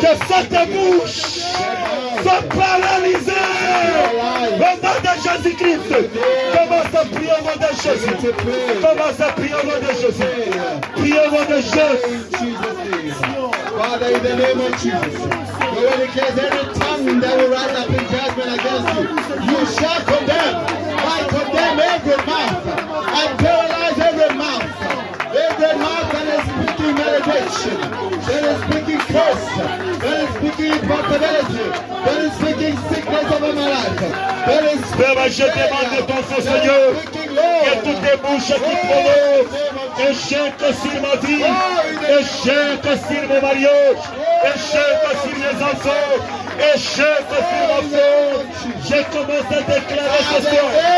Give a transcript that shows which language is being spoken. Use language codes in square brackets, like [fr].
[fr] Que cette bouche soit paralysée. Au nom de Jésus-Christ. Commence à prier au nom de Jésus. Commence à prier au nom de Jésus. Priez au nom de Jésus. [en] in Jesus' name. Father, in the name of Jesus, the word declares every tongue that will rise up in judgment against you, you shall condemn. I condemn every mouth. I paralyze every mouth. Every mouth that is speaking meditation, that is speaking curse, that is speaking impossibility, that is speaking sickness over my life, that is [fr] Père, je demande de ton feu, Seigneur, [en] speaking [fr] que [en] Lord. [fr] toutes les bouches qui prononcent échec sur ma vie, échec sur mon mariage, échec sur mes enfants, échec sur ma femme, je commence à déclarer ce soir